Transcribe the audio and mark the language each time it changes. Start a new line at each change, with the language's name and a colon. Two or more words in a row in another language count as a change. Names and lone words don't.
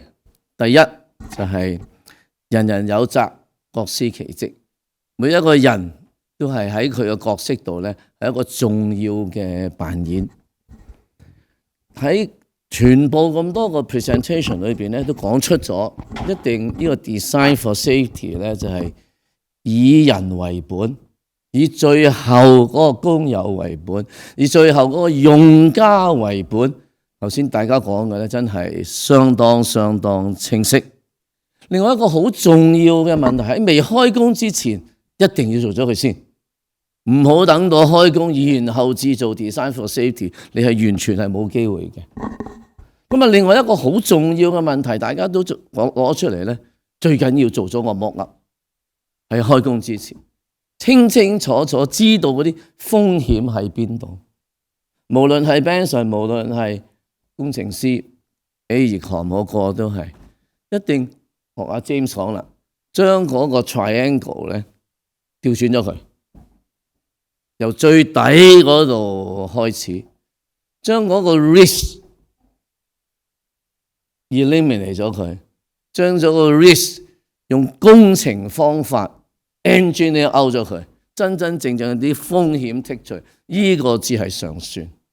Cantonese: 第一就係人人有責，各司其職，每一個人都係喺佢嘅角色度咧，係一個重要嘅扮演。喺全部咁多個 presentation 裏邊咧，都講出咗一定呢個
English: design for safety
Cantonese: 咧，就係以人為本，以最後嗰個工友為本，以最後嗰個用家為本。頭先大家講嘅咧，真係相當清晰。另外一個好重要嘅問題，喺未開工之前一定要做咗佢先，唔好等到開工然後至做
English: design for safety，
Cantonese: 你係完全係冇機會嘅。咁啊，另外一個好重要嘅問題，大家都攞出嚟咧，最緊要做咗個
English: mock up，
Cantonese: 喺開工之前清清楚楚知道嗰啲風險喺邊度。無論係 Benson， 無論係工程師 Econ 嗰個都係一定。學阿 James 講啦，將嗰個 triangle 咧調轉咗佢，由最底嗰度開始，將嗰個
English: risk eliminate
Cantonese: 咗佢，將咗個 risk 用工程方法
English: engineer out
Cantonese: 咗佢，真正啲風險剔除，呢個只係上算。